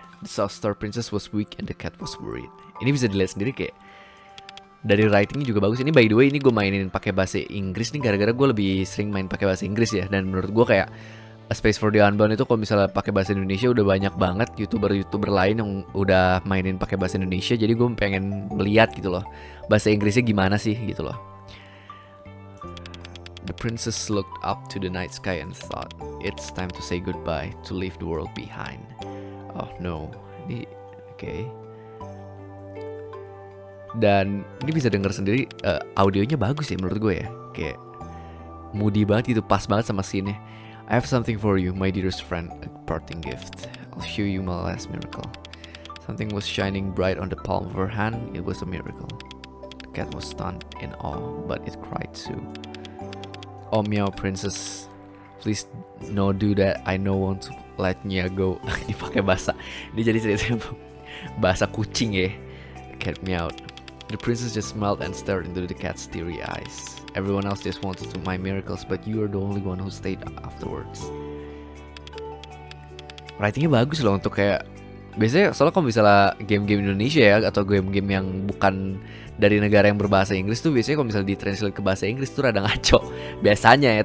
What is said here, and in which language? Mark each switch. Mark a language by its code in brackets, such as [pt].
[en] The South Star Princess was weak and the cat was worried. [id] Ini bisa dilihat sendiri kayak dari writingnya juga bagus. Ini [en] by the way [id] ini gue mainin pakai bahasa Inggris nih gara-gara gue lebih sering main pakai bahasa Inggris ya. Dan menurut gue kayak A Space for the Unbound itu kalau misalnya pakai bahasa Indonesia udah banyak banget youtuber lain yang udah mainin pakai bahasa Indonesia. Jadi gue pengen melihat gitu loh bahasa Inggrisnya gimana sih gitu loh. [en] The princess looked up to the night sky and thought, it's time to say goodbye, to leave the world behind. Oh no, [id] ini oke. Dan ini bisa denger sendiri, audionya bagus ya menurut gue ya. Kayak moody banget gitu, pas banget sama scene-nya. [en] I have something for you, my dearest friend, a parting gift. I'll show you my last miracle. Something was shining bright on the palm of her hand. It was a miracle. The cat was stunned in awe, but it cried too. Oh meow princess, please no do that. I no want to let Nya go. [id] Ini pakai bahasa. Ini jadi cerita bahasa kucing ya. [en] The cat meowed. The princess just smiled and stared into the cat's teary eyes. Everyone else just wanted to my miracles, but you are the only one who stayed afterwards. [id] Writingnya bagus loh untuk kayak biasanya, soalnya kalau misalnya game-game Indonesia ya atau game-game yang bukan dari negara yang berbahasa Inggris tuh biasanya kalau misalnya ditranslate ke bahasa Inggris tuh rada ngaco biasanya ya.